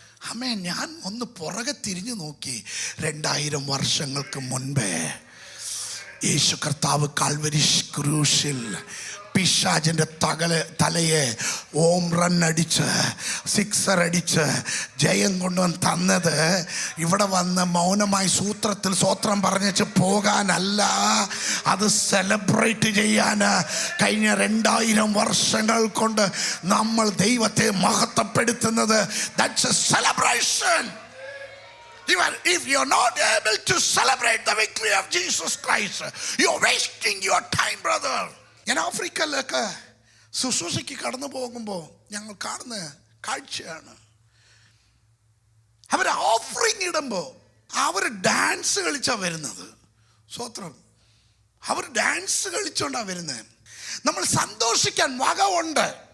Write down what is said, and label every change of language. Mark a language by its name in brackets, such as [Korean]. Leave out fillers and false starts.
[Malayalam] അമ്മേ, ഞാൻ ഒന്ന് പുറകെ തിരിഞ്ഞു നോക്കി. 2000 വർഷങ്ങൾക്ക് മുൻപേ യേശു കർത്താവ് കാൽവരി ക്രൂശിൽ പിശാചിൻ്റെ തലയെ ഓം റൺ അടിച്ച്, സിക്സർ അടിച്ച് ജയം കൊണ്ടുവന്ന് തന്നത് ഇവിടെ വന്ന് മൗനമായി സൂത്രത്തിൽ സ്വത്രം പറഞ്ഞിട്ട് പോകാനല്ല, അത് സെലിബ്രേറ്റ് ചെയ്യാൻ. കഴിഞ്ഞ 2000 വർഷങ്ങൾ കൊണ്ട് നമ്മൾ ദൈവത്തെ മഹത്വപ്പെടുത്തുന്നത്. [English] That's a celebration. If you're not able to celebrate the victory of Jesus Christ, you're wasting your time, brother. [Malayalam] ഞാൻ ആഫ്രിക്കയിലൊക്കെ ശുശ്രൂഷയ്ക്ക് കടന്നു പോകുമ്പോൾ ഞങ്ങൾ കാണുന്ന കാഴ്ചയാണ്, അവർ ഓഫറിങ് ഇടുമ്പോൾ അവർ ഡാൻസ് കളിച്ചാണ് വരുന്നത്. സ്വത്രം. അവർ ഡാൻസ് കളിച്ചോണ്ടാണ് വരുന്നത്. നമ്മൾ സന്തോഷിക്കാൻ വക ഉണ്ട്.